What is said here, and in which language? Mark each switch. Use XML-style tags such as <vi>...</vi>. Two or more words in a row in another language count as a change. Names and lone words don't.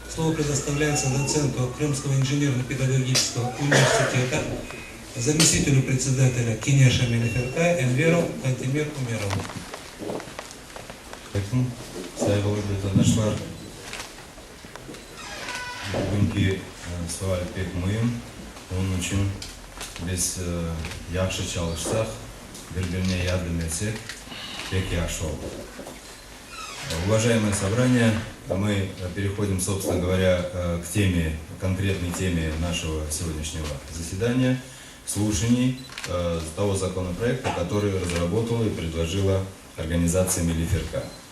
<ru>Слово предоставляется доценту Крымского инженерно-педагогического университета, заместителю председателя Кенеша Мелиферка Энверу Кантемир Умерову.</ru> <crh>Sayılı bugünkü sual pek mühim. Onun için biz yaxşı çalışsak, birbirine yardım etsek pek yaxşı olur.</crh> <ru>Уважаемое собрание, мы переходим, собственно говоря, к теме, конкретной теме нашего сегодняшнего заседания, слушаний того законопроекта, который разработала и предложила организация Мелиферка.</ru>